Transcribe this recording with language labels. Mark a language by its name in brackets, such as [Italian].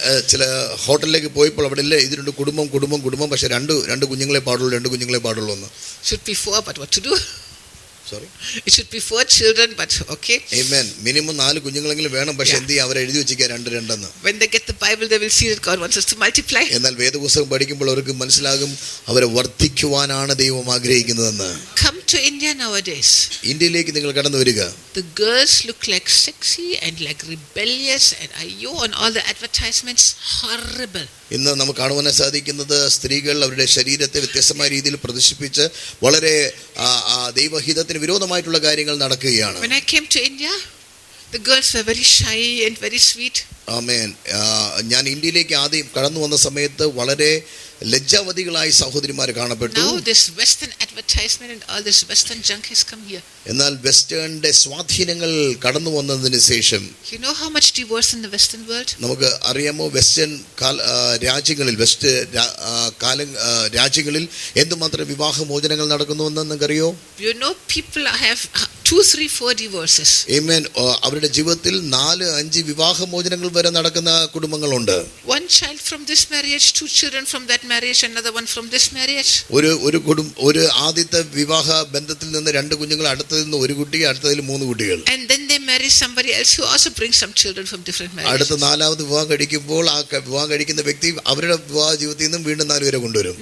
[Malayalam] ചില ഹോട്ടലിലേക്ക് പോയപ്പോൾ അവിടെ ഇല്ല, ഇതിനുണ്ട് കുടുംബം, പക്ഷെ രണ്ട് കുഞ്ഞുങ്ങളെ പാടുള്ളൂ എന്ന്. [English] Should be 4, but what to do? Sorry, it should be 4 children, but okay. Amen. [Malayalam] Minimum 4 കുഞ്ഞുങ്ങളെങ്കിലും വേണം, പക്ഷെ എന്ത് ചെയ്യാം, അവരെ എഴുതി വെച്ചിരിക്കുക 2 [English] When they get the Bible, they will see that God wants us to multiply. [Malayalam] എന്നാൽ വേദപുസ്തകം പഠിക്കുമ്പോൾ അവർക്ക് മനസ്സിലാകും, അവരെ വർദ്ധിക്കുവാനാണ് ദൈവം ആഗ്രഹിക്കുന്നതെന്ന്. [English] Come to India nowadays. [Malayalam] ഇന്ത്യയിലേക്ക് നിങ്ങൾ കടന്നു വരിക. [English] The girls look like sexy and like rebellious and on all the advertisements, horrible. [Malayalam] ഇന്ന് നമുക്ക് കാണുവാൻ സാധിക്കുന്നത്, സ്ത്രീകൾ അവരുടെ ശരീരത്തെ വ്യത്യസ്തമായ രീതിയിൽ പ്രദർശിപ്പിച്ച് വളരെ ദൈവഹിതത്തിന് വിരോധമായിട്ടുള്ള കാര്യങ്ങൾ നടക്കുകയാണ്. [English] When I came to India, the girls were very shy and very sweet. [Malayalam] ആമേൻ. ഞാൻ ഇന്ത്യയിലേക്ക് ആദ്യം കടന്നു വന്ന സമയത്ത് വളരെ ലജ്ജാവതികളായി സഹോദരിമാർ കാണപ്പെട്ടു. [English] Now this western advertisement and all this western junk has come here. [Malayalam] എന്നാൽ വെസ്റ്റേണിന്റെ സ്വാധീനങ്ങൾ കടന്നു വന്നതിന് ശേഷം, [English] you know how much divorce in the western world? [Malayalam] നമുക്ക് അറിയാമോ വെസ്റ്റേൺ രാജ്യങ്ങളിൽ എന്തുമാത്രം വിവാഹമോചനങ്ങൾ നടക്കുന്നുവെന്ന് നിങ്ങൾക്കറിയോ? [English] You know people have 2, 3, 4 divorces. Amen. [Malayalam] അവരുടെ ജീവിതത്തിൽ 4, 5 വിവാഹമോചനങ്ങൾ വരെ നടക്കുന്ന കുടുംബങ്ങളുണ്ട്. [English] One child from this marriage, 2 children from that marriage, another one from this marriage. [Malayalam] ഒരു ആദ്യത്തെ വിവാഹ ബന്ധത്തിൽ നിന്ന് 2 കുഞ്ഞുങ്ങൾ, അടുത്തതിൽ നിന്ന് 1 കുട്ടി, അടുത്തതിൽ 3 കുട്ടികൾ. [English] And then they marry somebody else who also brings some children from different marriages. [Malayalam] അടുത്ത 4ാമത് വിവാഹം കഴിക്കുമ്പോൾ വിവാഹം കഴിക്കുന്ന വ്യക്തി അവരുടെ വിവാഹ ജീവിതത്തിൽ നിന്നും വീണ്ടും 4 പേരെ കൊണ്ടുവരും.